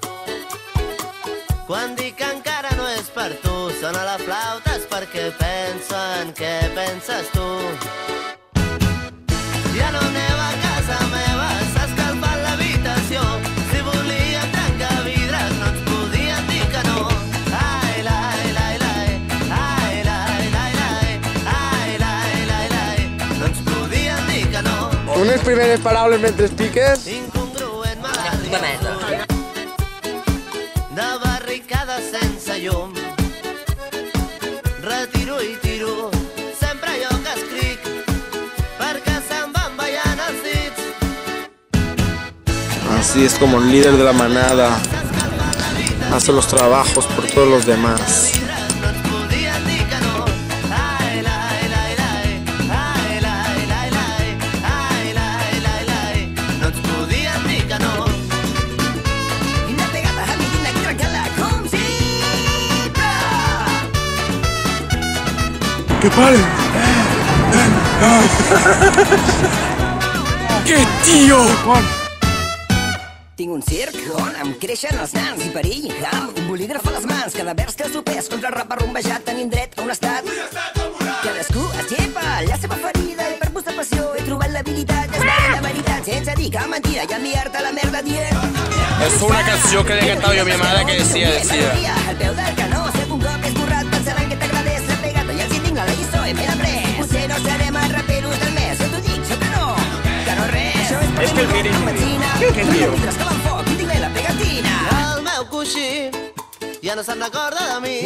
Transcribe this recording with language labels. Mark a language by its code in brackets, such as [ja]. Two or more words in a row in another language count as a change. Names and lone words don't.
[ca] Quan dic que encara no és per tu, sona la flauta és perquè penso en què penses tu. Ja no neva a casa meva, s'ha escalfat l'habitació. Si volíem trencar vidres no ens podien dir que no. Ai, lai, lai, lai, ai, lai, lai, lai, ai, lai, lai, lai, no ens podien dir que no. Unes primeres paraules mentre piques. Incongruent malarria de barricada sense llum. Retiro i tiro sempre allò que escric, perquè se'n van ballant els dits. [es] Así es como el líder de la manada hace los trabajos por todos los demás. [ca] No ens podien dir que no. Ai, lai, lai, lai, ai, lai, lai, lai, ai, lai, lai, lai, no ens podien dir que no. [es] ¡Que paren! ¡Qué tío! [ca] Tinc un circ on em creixen els nans i perill amb un bolígraf a les mans. Cada vers que sopés contra el rap arrombejat tenim dret a un estat. Cadascú es llepa la seva ferida i per buscar passió he trobat l'habilitat d'estar la veritat sense dir cap mentira i enviar-te la merda dient. [es] Es una canción que le he cantado yo a mi madre que decía. [ca] Al peu del canó, si algun cop he esborrat pensaran que t'agradés la pegata i els hi tinc la lliçó i me l'he après. Potser no serem els raperos del mes, jo t'ho dic, jo que no res. És que el mínim. Què diu? El meu coixí ja no se'n recorda de mi.